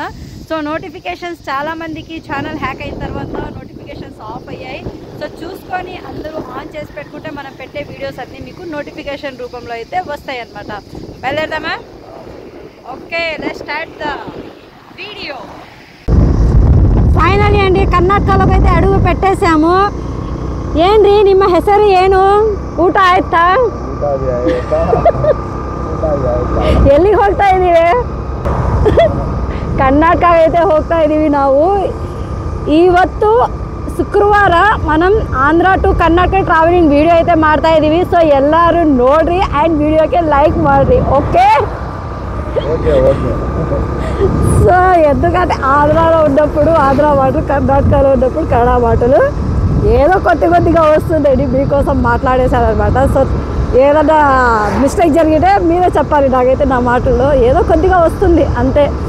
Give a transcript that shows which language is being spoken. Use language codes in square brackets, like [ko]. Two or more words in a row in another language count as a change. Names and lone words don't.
[te] సో నోటిఫికేషన్స్ చాలామందికి ఛానల్ హ్యాక్ అయిన తర్వాత నోటిఫికేషన్స్ ఆఫ్ అయ్యాయి. సో చూసుకొని అందరూ ఆన్ చేసి పెట్టుకుంటే మనం పెట్టే వీడియోస్ అన్నీ మీకు నోటిఫికేషన్ రూపంలో అయితే వస్తాయి అన్నమాట. బయలుదేరదామా? ఓకే, [en] let's start the video. [te] ಫೈನಲಿ ಅಂಡಿ ಕರ್ನಾಟಕಕ್ಕೆ అయితే అడుగు పెట్టేసాము. [kn] ಏನ್ರಿ ನಿಮ್ಮ ಹೆಸರು ಏನು? ಊಟ ಆಯ್ತಾ? ಎಲ್ಲಿಗೆ ಹೋಗ್ತಾ ಇದ್ದೀವಿ? ಕರ್ನಾಟಕ అయితే ಹೋಗ್ತಾ ಇದ್ದೀವಿ ನಾವು. ಇವತ್ತು ಶುಕ್ರವಾರ [te] మనం ఆంధ్ర టు కర్ణాటక [en] travelling video [te] అయితే [kn] ಮಾಡ್ತಾ ಇದ್ದೀವಿ. [te] సో [kn] ಎಲ್ಲರೂ ನೋಡ್ರಿ [te] అండ్ వీడియోకి లైక్ ಮಾಡ್ರಿ. ఓకే సో ఎందుకంటే ఆంధ్రాలో ఉన్నప్పుడు ఆంధ్ర మాటలు, కర్ణాటకలో ఉన్నప్పుడు కన్నడ మాటలు ఏదో కొద్దిగా వస్తుందండి, మీకోసం మాట్లాడేశారనమాట. సో ఏదన్నా మిస్టేక్ జరిగితే మీరే చెప్పాలి, నాకైతే నా మాటల్లో ఏదో కొద్దిగా వస్తుంది అంతే.